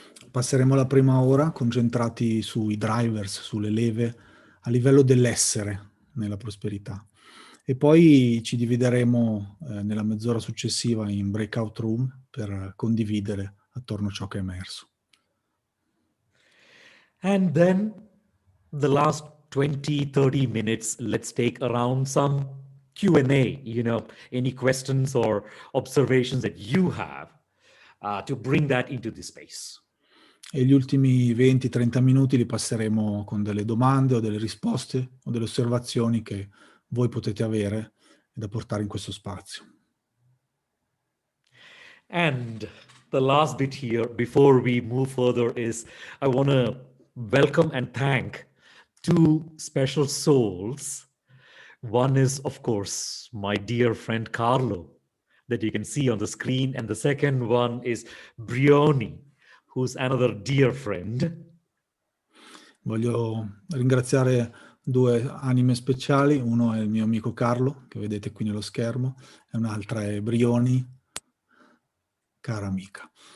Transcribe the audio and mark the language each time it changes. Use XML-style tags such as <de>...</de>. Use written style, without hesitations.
<it>Passeremo la prima ora concentrati sui drivers, sulle leve a livello dell'essere nella prosperità. E poi ci divideremo nella mezz'ora successiva in breakout room per condividere attorno a ciò che è emerso.</it> <en>And then the last 20-30 minutes, let's take around some Q&A, any questions or observations that you have to bring that into the space.</en> <it>E gli ultimi 20-30 minuti li passeremo con delle domande o delle risposte o delle osservazioni che voi potete avere da portare in questo spazio.</it> <en>And the last bit here, before we move further, is I want to welcome and thank two special souls. One is, of course, my dear friend Carlo, that you can see on the screen. And the second one is Brioni, who's another dear friend.</en> <it>Voglio ringraziare due anime speciali. Uno è il mio amico Carlo, che vedete qui nello schermo, e un'altra è Brioni, cara amica.</it>